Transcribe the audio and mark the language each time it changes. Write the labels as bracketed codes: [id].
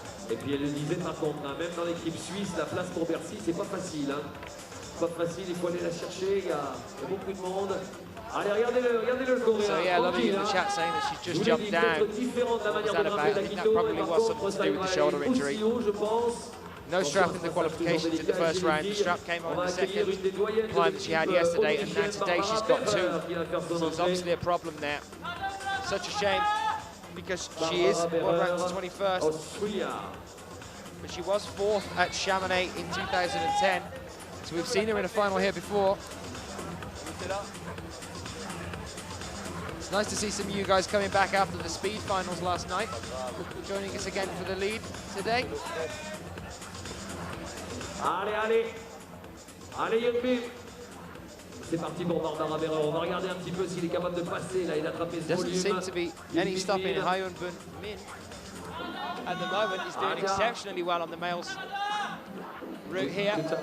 [fr] Et puis elle le disait par contre, hein, même dans l'équipe suisse, la place pour Bercy, c'est pas facile. Hein. Pas facile, il faut aller la chercher, il y a beaucoup de monde. Allez, regardez-le coréen. [en] So yeah, a lot of you in the chat saying that she just jumped down. What's that about? I think that probably was something to do with the shoulder injury. No strap in the qualifications in the first round. The strap came on in the second climb that she had yesterday, and now today she's got two. So there's obviously a problem there. Such a shame, because she is world ranked 21st, but she was 4th at Chamonix in 2010, so we've seen her in a final here before. It's nice to see some of you guys coming back after the speed finals last night, joining us again for the lead today. [fr] Allez, Yunbi. C'est parti pour Barbara Berrer. On va regarder un petit peu s'il est capable de passer là et d'attraper ce volume. [en] Doesn't seem to be any stopping Hyun Bun Min. At the moment, he's doing exceptionally well on the males route here.